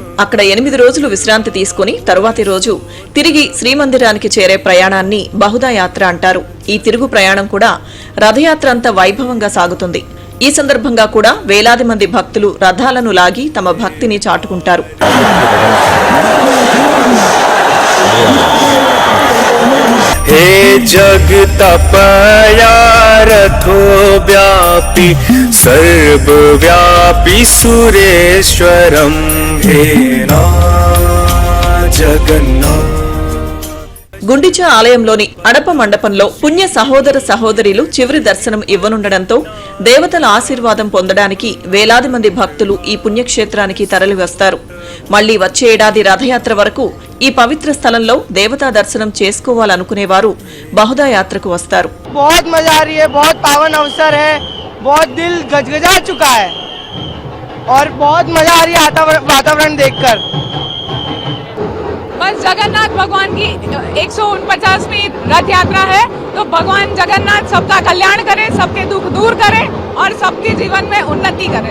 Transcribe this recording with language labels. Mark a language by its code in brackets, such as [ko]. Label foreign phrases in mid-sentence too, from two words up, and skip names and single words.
[te] అక్కడ 8 రోజులు విశ్రాంతి తీసుకుని తరువాతి రోజు తిరిగి శ్రీమందిరానికి చేరే ప్రయాణాన్ని బహుదా యాత్ర అంటారు. ఈ తిరుగు ప్రయాణం కూడా రథయాత్ర అంత వైభవంగా సాగుతుంది. ఈ సందర్భంగా కూడా వేలాది మంది భక్తులు రథాలను లాగి తమ భక్తిని చాటుకుంటారు. [sa] हे जगतपया रथो व्यापी सर्वव्यापी सुरेश्वरं हे ना जगन्नाथ. [te] గుండిచ ఆలయంలోని అడప మండపంలో పుణ్య సహోదర సహోదరీలు చివరి దర్శనం ఇవ్వనుండడంతో దేవతల ఆశీర్వాదం పొందడానికి వేలాది మంది భక్తులు ఈ పుణ్యక్షేత్రానికి తరలివస్తారు. మళ్లీ వచ్చే ఏడాది రథయాత్ర వరకు ఈ పవిత్ర స్థలంలో దేవతా దర్శనం చేసుకోవాలనుకునేవారు బహుదా యాత్రకు వస్తారు. [hi] बहुत मजा आ रही है, बहुत पावन अवसर है, बहुत दिल गजगजा चुका है और बहुत मजा आ रही है वातावरण देखकर. बस जगन्नाथ भगवान की 149वीं रथ यात्रा है, तो भगवान जगन्नाथ सबका कल्याण करे, सबके दुख दूर करे और सबके जीवन में उन्नति करे.